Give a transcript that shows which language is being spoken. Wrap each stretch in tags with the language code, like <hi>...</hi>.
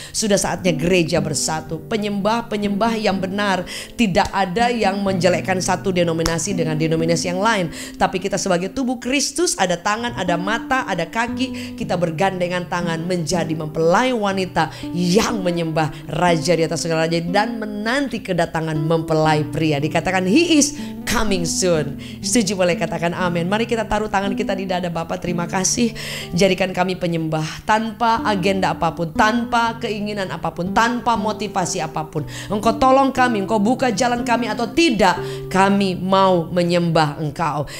<id>Sudah saatnya gereja bersatu. Penyembah yang benar, tidak ada yang menjelekkan satu denominasi dengan denominasi yang lain. Tapi kita sebagai tubuh Kristus, ada tangan, ada mata, ada kaki. Kita bergandengan tangan menjadi mempelai wanita yang menyembah Raja di atas segala raja dan menanti kedatangan mempelai pria. Dikatakan</id> <en>He is coming soon.</en> <id>Setuju boleh katakan amin. Mari kita taruh tangan kita di dada. Bapa, terima kasih. Jadikan kami penyembah tanpa agenda apapun, tanpa keinginan apapun, tanpa motivasi apapun. Engkau tolong kami, Engkau buka jalan kami atau tidak, kami mau menyembah Engkau.</id>